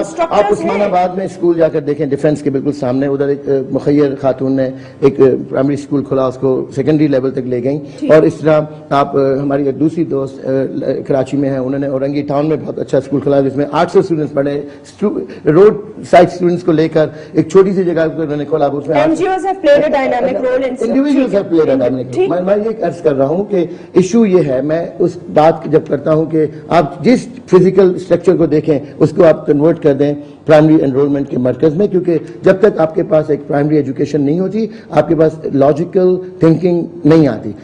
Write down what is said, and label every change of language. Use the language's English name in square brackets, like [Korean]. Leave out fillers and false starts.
[Urdu] آپ عثمان آباد میں اسکول جا کر دیکھیں, ڈیفینس کے بالکل سامنے, ادھر ایک مخیر خاتون نے ایک پرائمری اسکول کھولا, اس کو سیکنڈری لیول تک لے گئیں. اور اس طرح آپ, ہماری ایک دوسری دوست کراچی میں ہیں, انہوں نے اورنگی ٹاؤن میں بہت اچھا اسکول کھولا جس میں 800 اسٹوڈنٹس پڑھے. روڈ سائڈ اسٹوڈنٹس کو لے کر ایک چھوٹی سی جگہ انہوں نے کھولا. اس میں [English] NGOs have played a dynamic role in individuals have played a dynamic role. [Urdu] میں یہ عرض کر رہا ہوں کہ ایشو یہ ہے, میں اس بات جب کرتا ہوں کہ آپ جس فزیکل اسٹرکچر کو دیکھیں اس کو آپ کنورٹ کر دیں پرائمری انرولمنٹ کے مرکز میں, کیونکہ جب تک آپ کے پاس ایک پرائمری ایجوکیشن نہیں ہوتی آپ کے پاس لاجیکل تھنکنگ نہیں آتی.